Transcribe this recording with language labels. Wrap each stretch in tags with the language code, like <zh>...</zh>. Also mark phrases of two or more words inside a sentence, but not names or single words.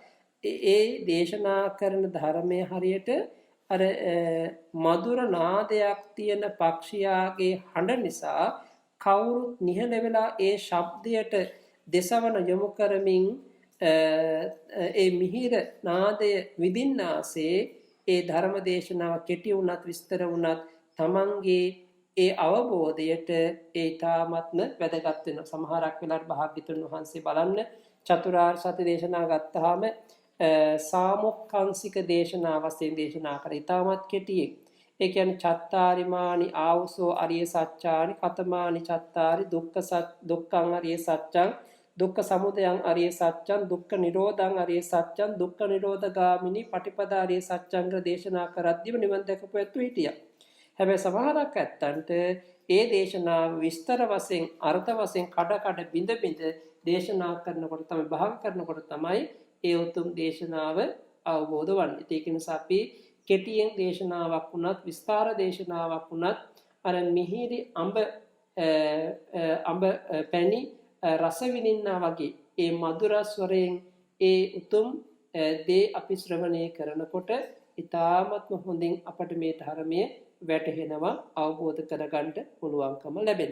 <si>කරත් ඒ දේශනා කරන ධර්මයේ හරියට අර මధుර නාදයක් තියෙන පක්ෂියාගේ හඬ නිසා කවුරුත් නිහඬ වෙලා ඒ ශබ්දයට දෙසවන යොමු කරමින් ඒ මිහිර නාදය විඳින්නාසේ ඒ ධර්ම දේශනාව කෙටි වුණත් විස්තර වුණත් තමන්ගේ ඒ අවබෝධයට ඒ තාමත්ම වැදගත් වෙනවා. සමහරක් වෙලාවට භාග්‍යතුන් වහන්සේ බලන්න චතුරාර්ය සත්‍ය දේශනා ගත්තාම සාමුක්ඛංශික දේශනා වශයෙන් දේශනා කරා. ඊටමත් කෙටියෙන්. ඒ කියන්නේ</si> <pi>චත්තාරිමානි ආවුසෝ අරිය සත්‍යානි කතමානි චත්තාරි දුක්ඛං අරිය සත්‍යං දුක්ඛ සමුදයං අරිය සත්‍යං දුක්ඛ නිරෝධං අරිය සත්‍යං දුක්ඛ නිරෝධගාමිනී පටිපදා අරිය සත්‍යං</pi> <si>දේශනා කරද්දීම නිවන් දැකපු ඇතු හිටියා. හැබැයි සමහරක් ඇත්තන්ට ඒ දේශනාව විස්තර වශයෙන් අර්ථ වශයෙන් කඩ බිඳ දේශනා කරනකොට තමයි භාග කරනකොට තමයි ඒ උතුම් දේශනාව අවබෝධ වන්නේ. ඒක නිසා අපි කෙටියෙන් දේශනාවක් වුණත් විස්තර දේශනාවක් වුණත් අර මිහිරි අඹ පැණි රස විඳින්නා වගේ ඒ මధుර ස්වරයෙන් ඒ උතුම් දේ අපි ශ්‍රවණය කරනකොට ඊ타ත්ම හොඳින් අපට මේ ධර්මයේ වැටහෙනවා අවබෝධ කරගන්න පුළුවන්කම ලැබෙනවා.</si>